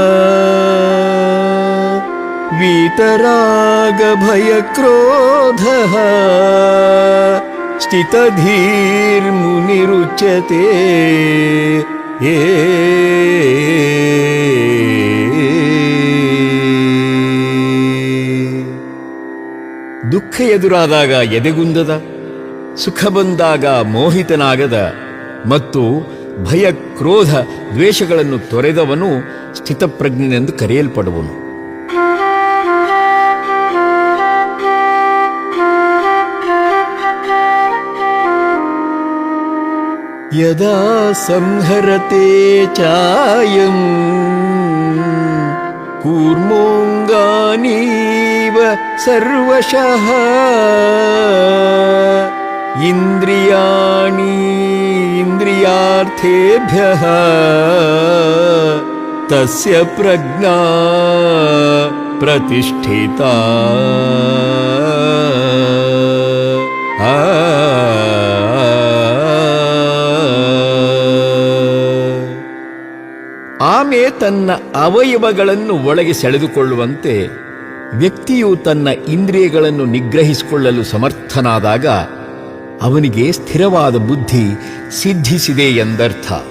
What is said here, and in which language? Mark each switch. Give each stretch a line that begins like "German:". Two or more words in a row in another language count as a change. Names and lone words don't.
Sanskrit: वीतरागभयक्रोधः स्थितधीर्मुनिरुच्यते ದುಃಖ
Kannada: ಎದುರಾದಾಗ ಎದೆಗುಂದದ, ಸುಖ ಬಂದಾಗ ಮೋಹಿತನಾಗದ ಮತ್ತು ಭಯ ಕ್ರೋಧ ದ್ವೇಷಗಳನ್ನು ತೊರೆದವನು ಸ್ಥಿತಪ್ರಜ್ಞನೆಂದು ಕರೆಯಲ್ಪಡುವನು.
Sanskrit: ಯದಾ ಸಂಹರತೆ ಚಾಯಂ ಕೂರ್ಮೋಂಗಾನೀವ ಸರ್ವಶಃ ಇಂದ್ರಿಯಾಣಿ ಇಂದ್ರಿಯಾರ್ಥೇಭ್ಯಃ ತಸ್ಯ ಪ್ರಜ್ಞಾ ಪ್ರತಿಷ್ಠಿತಾ.
Kannada: ಆಮೆ ತನ್ನ ಅವಯವಗಳನ್ನು ಒಳಗೆ ಸೆಳೆದುಕೊಳ್ಳುವಂತೆ ವ್ಯಕ್ತಿಯು ತನ್ನ ಇಂದ್ರಿಯಗಳನ್ನು ನಿಗ್ರಹಿಸಿಕೊಳ್ಳಲು ಸಮರ್ಥನಾದಾಗ ಅವನಿಗೆ ಸ್ಥಿರವಾದ ಬುದ್ಧಿ ಸಿದ್ಧಿಸಿದೆ ಎಂದರ್ಥ.